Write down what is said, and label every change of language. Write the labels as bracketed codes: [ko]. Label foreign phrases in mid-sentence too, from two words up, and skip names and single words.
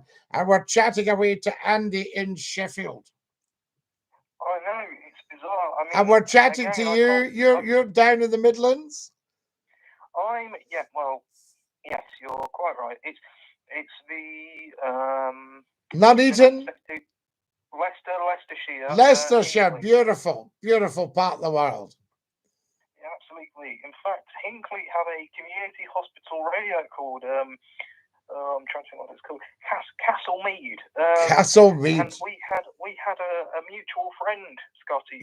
[en] And we're chatting away to Andy in Sheffield. I know, it's bizarre. I mean, and we're chatting to you. You're down in the Midlands? Yes, you're quite right. It's the Nuneaton? Leicestershire. Leicestershire, beautiful part of the world. Yeah, absolutely. In fact, Hinckley have a community hospital radio called I'm trying to think what it's called. Castlemead. Castlemead. And we had a mutual friend, Scottie.